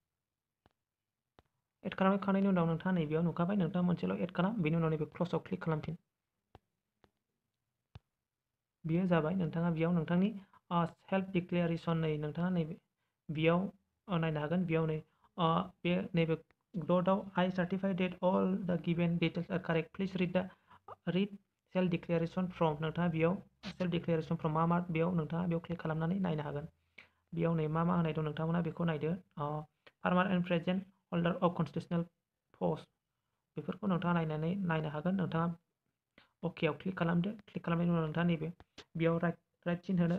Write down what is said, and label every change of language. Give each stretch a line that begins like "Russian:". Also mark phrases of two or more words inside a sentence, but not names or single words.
Bodo: एड खालामखांनायनि उनाव नोंथाङा नैबेयाव नुखाबाय नोंथाङा मोनसेल' एड खालाम। बेनि उनाव नैबे क्लसआव क्लिक खालामफिन। बियो जाबाय। नोंथाङा बेयाव नोंथांनि
English: self declaration
Bodo: नोंथाङा नैबे बेयाव नायनो हागोन। बेयाव नैबे डटआव
English: I certify that all the given details are correct. Please read self declaration form
Bodo: नोंथाङा बेयाव
English: self declaration form
Bodo: मा बेयाव नोंथाङा बेयाव क्लिक खालामनानै नायनो हागोन। बेयाव नै मा होनाय दं नोंथांमोना बेखौ नायदो।
English: Former and Present Holder of Constitutional Post
Bodo: बेफोरखौ नोंथाङा नायनो हागोन। नोंथाङा अकेआव क्लिक खालामदो। क्लिक खालामनायनि उनाव नोंथाङा नैबे बेयाव राइट चिन होनो।